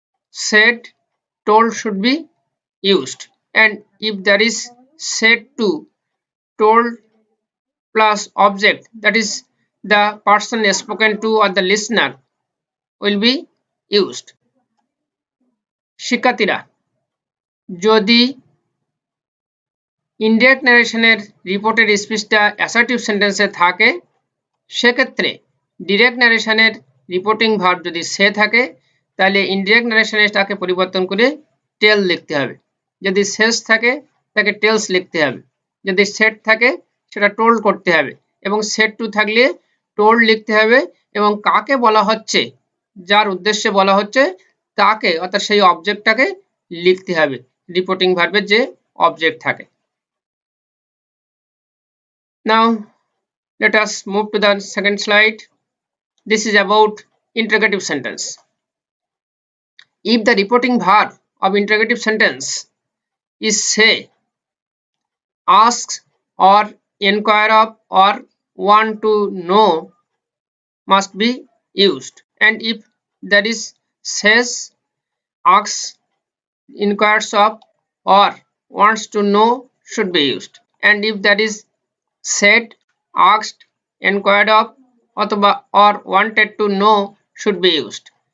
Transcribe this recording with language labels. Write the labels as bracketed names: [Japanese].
[English] said, told should be used, and if there is said to, told plus object, that is the person spoken to or the listener, will be used. [Bangla] শিক্ষার্থীরা, যদি indirect ন্যারেশনের reported স্পিচটা assertive সেন্টেন্সে থাকে সেক্ষেত্রে direct ন্যারেশনের reporting verb যদি সে থাকে তাহলে indirect ন্যারেশনে তাকে পরিবর্তন করে টেল লিখতে হবে। যদি সেস থাকে তাকে টেলস লিখতে হবে। যদি সেট থাকে সেটা টোল্ড করতে হবে এবং সেট টু থাকলে টোল্ড লিখতে হবে এবং কাকে বলা হচ্ছে, যার উদ্দেশ্যে বলা হচ্ছে তাকে অর্থাৎ সেই অবজেক্টটাকে লিখতে হবে রিপোর্টিং ভার্বের যে অবজেক্ট থাকে। [English] Now let us move to the second slide. This is about interrogative sentence. If the reporting verb of interrogative sentence is say, ask or inquire of or want to know must be used, and if that is says, asks, inquires of or wants to know should be used, and if that is said, asked, inquired of or wanted to know should be used.